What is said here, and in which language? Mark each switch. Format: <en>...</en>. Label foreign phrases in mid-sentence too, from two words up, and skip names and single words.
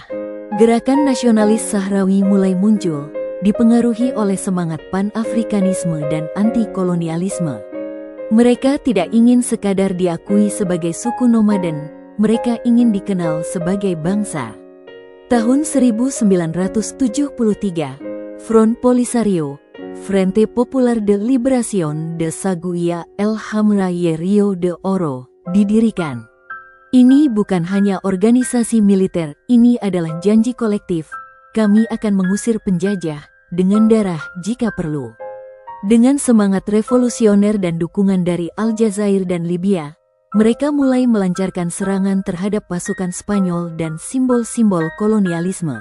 <id>Gerakan nasionalis Sahrawi mulai muncul, dipengaruhi oleh semangat pan-Afrikanisme dan anti-kolonialisme. Mereka tidak ingin sekadar diakui sebagai suku nomaden, mereka ingin dikenal sebagai bangsa. Tahun 1973, Front Polisario, Frente Popular de Liberación de Saguia El Hamra y Rio de Oro, didirikan. Ini bukan hanya organisasi militer, ini adalah janji kolektif. Kami akan mengusir penjajah dengan darah jika perlu. Dengan semangat revolusioner dan dukungan dari Aljazair dan Libya, mereka mulai melancarkan serangan terhadap pasukan Spanyol dan simbol-simbol kolonialisme.</id>